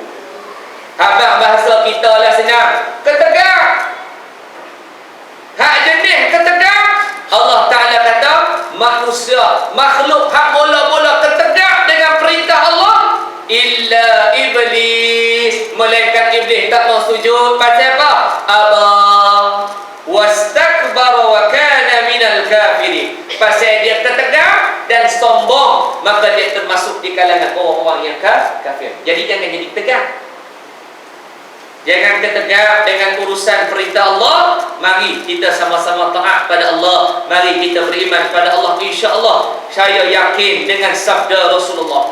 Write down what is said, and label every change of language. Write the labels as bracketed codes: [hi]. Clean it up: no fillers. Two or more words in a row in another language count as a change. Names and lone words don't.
[ms] Habaq bahasa kita lah senang ketegak. Hak jenis ketegak, Allah Ta'ala kata manusia, makhluk hak mula-mula ketegak dengan perintah Allah [ar] إلا إبليس, [ms] melainkan iblis tak mau sujud. Pasal apa? [ar] أبى واستكبر وكان من الكافرين. [ms] Pasal dia ketegak dan sombong, maka dia termasuk di kalangan orang-orang yang kafir. Jadi jangan jadi tegak. Jangan ketegak dengan urusan perintah Allah. Mari kita sama-sama taat pada Allah. Mari kita beriman pada Allah. InsyaAllah saya yakin dengan sabda Rasulullah.